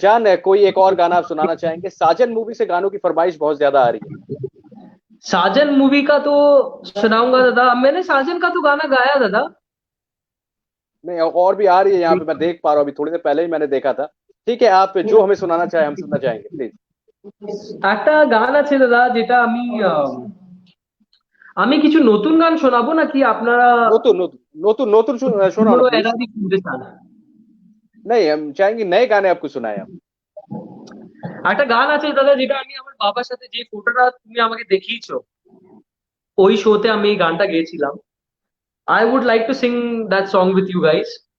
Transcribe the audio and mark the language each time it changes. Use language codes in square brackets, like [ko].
[hi] जान कोई एक और गाना आप सुनाना चाहेंगे? साजन मूवी से गानों की फरमाइश बहुत ज्यादा आ रही है। साजन मूवी का तो सुनाऊंगा दादा, मैंने साजन का तो गाना गाया दादा। नहीं, और भी आ रही है यहाँ पे, मैं देख पा रहा हूँ, अभी थोड़ी देर पहले ही मैंने देखा था। ठीक है, आप जो हमें सुनाना चाहे हम सुनना चाहेंगे, प्लीज। [bn] একটা গান আছে দাদা, যেটা আমি আমি কিছু নতুন গান শোনাবো নাকি আপনারা नोतुन नोतुन नोतुन नोतुन [hi] सुनाओ ना [bn] পুরো [en] Please. [bn] এরাদি শুনতে চান? [hi] नहीं, हम चाहेंगे नए गाने आपको सुनाए आप। [bn] একটা গান আছে দাদা, যেটা আমি আমার বাবার সাথে, যে ফটোটা তুমি আমাকে দেখিয়েছো ওই শোতে আমি এই গানটা গেয়েছিলাম। [en] I would like to sing that song with you guys.